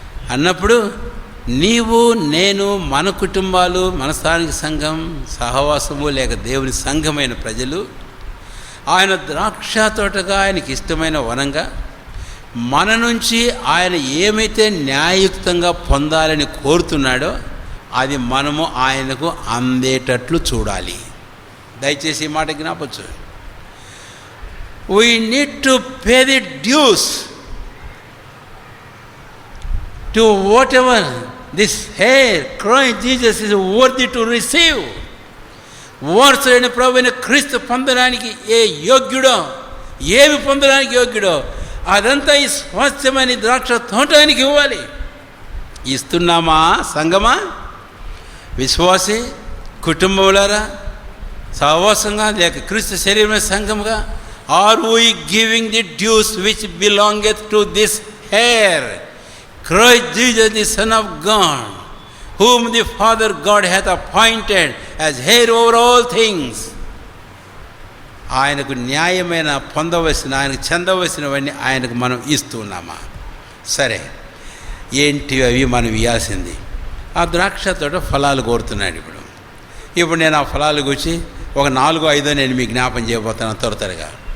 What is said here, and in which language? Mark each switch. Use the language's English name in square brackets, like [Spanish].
[Telugu] అన్నప్పుడు, నీవు నేను మన కుటుంబాలు, మన స్థానిక సంఘం సహవాసము లేక దేవుని సంఘమైన ప్రజలు ఆయన ద్రాక్ష తోటగా, ఆయనకి ఇష్టమైన వనంగా మన నుంచి ఆయన ఏమైతే న్యాయయుక్తంగా పొందాలని కోరుతున్నాడో అది మనము ఆయనకు అందేటట్లు చూడాలి. దయచేసి ఈ మాట జ్ఞాపచ్చు. [English] We need to pay the dues to whatever this heir Christ Jesus is worthy to receive. [Telugu] వారసుడైన ప్రభువైన క్రీస్తు పొందడానికి ఏ యోగ్యుడో, ఏమి పొందడానికి యోగ్యుడో అదంతా ఈ స్వాస్థ్యమైన ద్రాక్ష తోటానికి ఇవ్వాలి. ఇస్తున్నామా సంగమా, విశ్వాసి కుటుంబంలారా, సహవాసంగా లేక క్రీస్తు శరీరమైన సంఘముగా? [English] Are we giving the dues which belongeth to this heir, Christ Jesus, the Son of God, whom the Father God hath appointed as heir over all things? [Telugu] ఆయనకు న్యాయమైన పొందవలసిన, ఆయనకు చెందవలసినవన్నీ ఆయనకు మనం ఇస్తున్నామా? సరే, ఏంటి అవి మనం ఇవ్వాల్సింది? ఆ ద్రాక్ష తోట ఫలాలు కోరుతున్నాడు. ఇప్పుడు నేను ఆ ఫలాలు గురించి ఒక 4-5 నేను మీకు జ్ఞాపం చేయబోతున్నాను త్వరగా.